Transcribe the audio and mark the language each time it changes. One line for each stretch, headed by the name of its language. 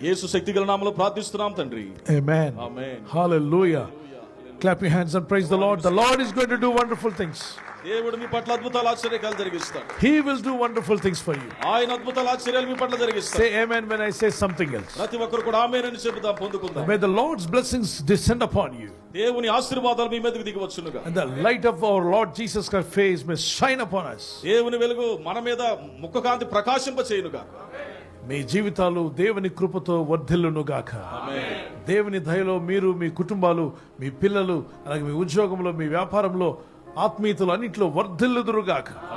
Telugu: యేసు శక్తిగల నామములో ప్రార్థిస్తున్నాం తండ్రి.
English: Amen. Amen. Hallelujah. Clap your hands and praise the Lord. The Lord is going to do wonderful things.
Telugu: దేవుడు మీ పట్ల అద్భుతాలు ఆశ్చర్యకాలు జరిగిస్తాడు.
English: He will do wonderful things for you.
Telugu: ఆయన అద్భుతాలు ఆశ్చర్యాలు మీ పట్ల జరిగిస్తాడు.
English: Say amen when I say something else.
Telugu: ప్రతి ఒక్కరు కూడా ఆమేన్ అని చెబుదాం, పొందుకుందాం.
English: May the Lord's blessings descend upon you.
Telugu: దేవుని ఆశీర్వాదాలు మీ మీదకి దిగి వచ్చునుగా.
English: And the light of our Lord Jesus Christ's face may shine upon us.
Telugu: దేవుని వెలుగు మన మీద ముఖకాంతి ప్రకాశింప చేయునుగా. మీ జీవితాలు దేవుని కృపతో వర్ధిల్లునుగాక. దేవుని దయలో మీరు, మీ కుటుంబాలు, మీ పిల్లలు, అలాగే మీ ఉద్యోగంలో, మీ వ్యాపారంలో, ఆత్మీయతలు అన్నింటిలో వర్ధిల్లుదురుగాక.